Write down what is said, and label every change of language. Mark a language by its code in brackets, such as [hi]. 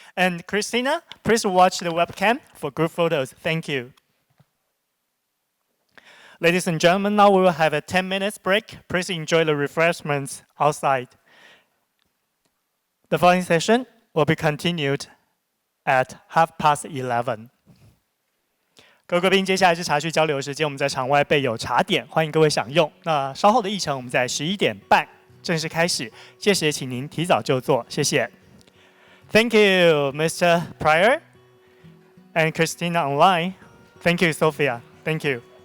[en] And Christina, please watch the webcam for group photos. Thank you. Ladies and gentlemen, now we will have a 10 minutes break. Please enjoy the refreshments outside. The following session will be continued at 11:30. [zh] 各位贵宾，接下来是茶叙交流时间，我们在场外备有茶点，欢迎各位享用。那稍后的议程，我们在11点半正式开始，届时也请您提早就座，谢谢。 [en] Thank you, Mr. Pryor and Christina online. Thank you, Sophia. Thank you.